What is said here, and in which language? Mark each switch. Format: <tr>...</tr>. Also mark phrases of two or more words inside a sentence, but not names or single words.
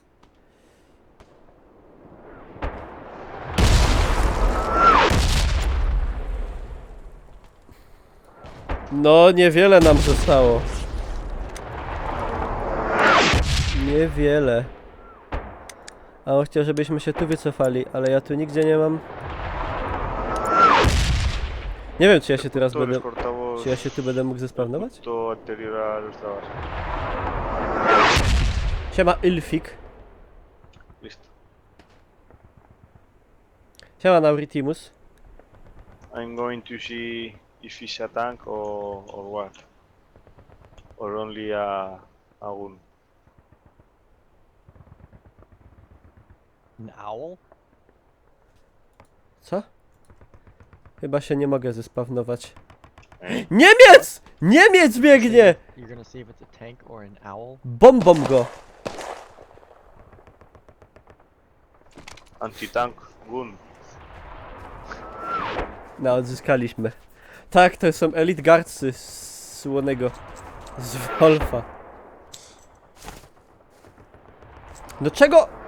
<pl>No, niewiele nam zostało. Niewiele. A on chciał, żebyśmy się tu wycofali, ale ja tu nigdzie nie mam. Nie wiem, czy ja się teraz będę... Czy ja się tu będę mógł zespawnować?</pl> <es>To anterior a los trabas.</es> <pl>Siema, Ilfik. Listo. Siema, Nauritimus.</pl> <en>I'm going to see if it's a tank or what. Or only a gun. An owl?</en> <pl>Co? Chyba się nie mogę zespawnować. Niemiec! Niemiec biegnie!</pl> <en>You're gonna see if it's a tank or an owl?</en> <pl>Bombą go!</pl> <en>Anti-tank gun.</en> <pl>No, odzyskaliśmy. Tak, to są Elite Guardsy z Słonego. Z Wolfa. Do czego?</pl>